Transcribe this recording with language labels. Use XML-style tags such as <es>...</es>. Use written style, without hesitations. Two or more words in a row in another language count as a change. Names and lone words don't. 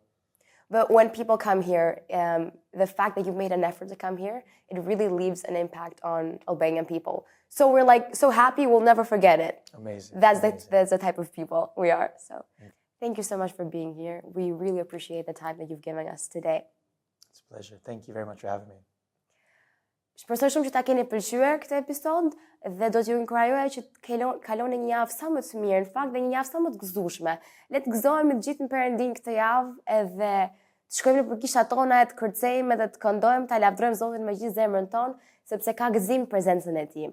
<en>But when people come here, the fact that you've made an effort to come here, it really leaves an impact on Albanian people. So we're like so happy, we'll never forget it. Amazing. That's the type of people we are. So thank you so much for being here. We really appreciate the time that you've given us today. It's a pleasure. Thank you very much for having me.</en> <sq>Shpresoj shumë që ta keni pëlqyer këtë episod dhe do t'ju inkurajoja që të kaloni një javë sa më të mirë, në fakt dhe një javë sa më të gëzueshme. Le të gëzohemi të gjithë në Perëndin këtë javë edhe të shkojmë nëpër kishat tona, të kërcejmë edhe të këndojmë, ta lavdrojmë Zotin me gjithë zemrën tonë, sepse ka gëzim prezencën e Tij.</sq>